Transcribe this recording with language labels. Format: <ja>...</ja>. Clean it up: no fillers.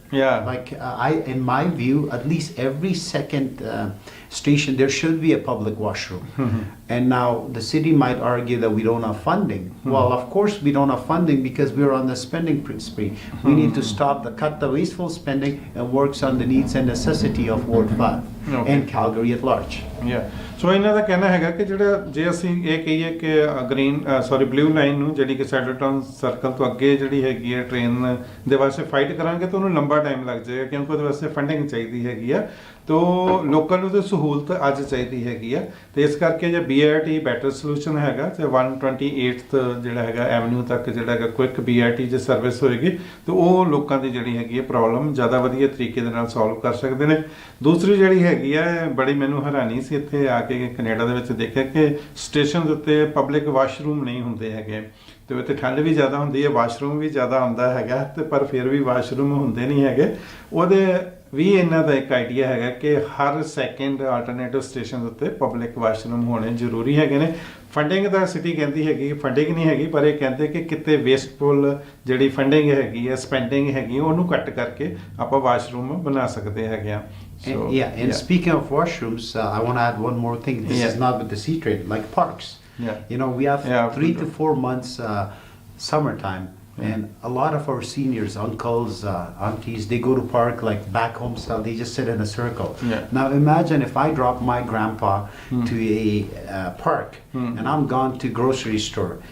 <en>Like in my view, at least every second station there should be a public washroom. And now the city might argue that we don't have funding. Well, of course we don't have funding because we're on the spending spree. We need to cut the wasteful spending and works on the needs and necessity of Ward 5 and Calgary at large.</en> <pa>ਸੋ ਇਹਨਾਂ ਦਾ ਕਹਿਣਾ ਹੈਗਾ ਕਿ ਜਿਹੜਾ ਜੇ ਅਸੀਂ ਇਹ ਕਹੀਏ ਕਿ ਬਲੂ ਲਾਈਨ ਨੂੰ ਜਿਹੜੀ ਕਿ ਸੈਡਲ ਟਾਊਨ ਸਰਕਲ ਤੋਂ ਅੱਗੇ ਜਿਹੜੀ ਹੈਗੀ ਹੈ ਟ੍ਰੇਨ ਦੇ ਵਾਸਤੇ ਫਾਈਟ ਕਰਾਂਗੇ ਤਾਂ ਉਹਨੂੰ ਲੰਬਾ ਟਾਈਮ ਲੱਗ ਜਾਏਗਾ ਕਿਉਂਕਿ ਉਹਦੇ ਵਾਸਤੇ ਫੰਡਿੰਗ ਚਾਹੀਦੀ ਹੈਗੀ ਆ ਤੋ ਲੋਕਾਂ ਨੂੰ ਤਾਂ ਸਹੂਲਤ ਅੱਜ ਚਾਹੀਦੀ ਹੈਗੀ ਆ ਤੇ ਇਸ ਕਰਕੇ ਜੇ BRT ਬੈਟਰ ਸੋਲੂਸ਼ਨ ਹੈਗਾ ਤੇ 128th ਜਿਹੜਾ ਹੈਗਾ ਐਵਨਿਊ ਤੱਕ ਜਿਹੜਾ ਹੈਗਾ ਕੁਇਕ BRT ਜੇ ਸਰਵਿਸ ਹੋਏਗੀ ਤੇ ਉਹ ਲੋਕਾਂ ਦੀ ਜਿਹੜੀ ਹੈਗੀ ਹੈ ਪ੍ਰੋਬਲਮ ਜ਼ਿਆਦਾ ਵਧੀਆ ਤਰੀਕੇ ਦੇ ਨਾਲ ਸੋਲਵ ਕਰ ਸਕਦੇ ਨੇ ਦੂਸਰੀ ਜਿਹੜੀ ਹੈਗੀ ਆ ਬੜੀ ਮੈਨੂੰ ਹੈਰਾਨੀ ਸੀ ਇੱਥੇ ਆ ਕੇ ਕੈਨੇਡਾ ਦੇ ਵਿੱਚ ਦੇਖਿਆ ਕਿ ਸਟੇਸ਼ਨ ਦੇ ਉੱਤੇ ਪਬਲਿਕ ਵਾਸ਼ਰੂਮ ਨਹੀਂ ਹੁੰਦੇ ਹੈਗੇ ਤੇ ਉੱਥੇ ਠੰਡ ਵੀ ਜ਼ਿਆਦਾ ਹੁੰਦੀ ਹੈ ਵਾਸ਼ਰੂਮ ਵੀ ਜ਼ਿਆਦਾ ਹੁੰਦਾ ਹੈਗਾ ਤੇ ਪਰ ਫਿਰ ਵੀ ਵਾਸ਼ਰੂਮ ਹੁੰਦੇ ਨਹੀਂ ਹੈਗੇ ਉਹਦੇ ਵੀ ਇਹਨਾਂ ਦਾ ਇੱਕ ਆਈਡੀਆ ਹੈਗਾ ਕਿ ਹਰ ਸੈਕਿੰਡ ਆਲਟਰਨੇਟਿਵ ਸਟੇਸ਼ਨ ਉੱਤੇ ਪਬਲਿਕ ਵਾਸ਼ਰੂਮ ਹੋਣੇ ਜ਼ਰੂਰੀ ਹੈਗੇ ਨੇ ਫੰਡਿੰਗ ਦਾ ਸਿਟੀ ਕਹਿੰਦੀ ਹੈਗੀ ਫੰਡਿੰਗ ਨਹੀਂ ਹੈਗੀ ਪਰ ਇਹ ਕਹਿੰਦੇ ਕਿ ਕਿਤੇ ਵੇਸਟਫੁਲ ਜਿਹੜੀ ਫੰਡਿੰਗ ਹੈਗੀ ਹੈ ਸਪੈਂਡਿੰਗ ਹੈਗੀ ਉਹਨੂੰ ਕੱਟ ਕਰਕੇ ਆਪਾਂ ਵਾਸ਼ਰੂਮ ਬਣਾ ਸਕਦੇ ਹੈਗੇ ਆ</pa> <en>and speaking of washrooms I want to add one more thing this is not with the sea trade like parks you know we have 3 to 4 months summertime and a lot of our seniors, uncles, aunties, they go to park like back home style. They just sit in a circle. Now imagine if I drop my grandpa to a park and I'm gone to grocery store.</en>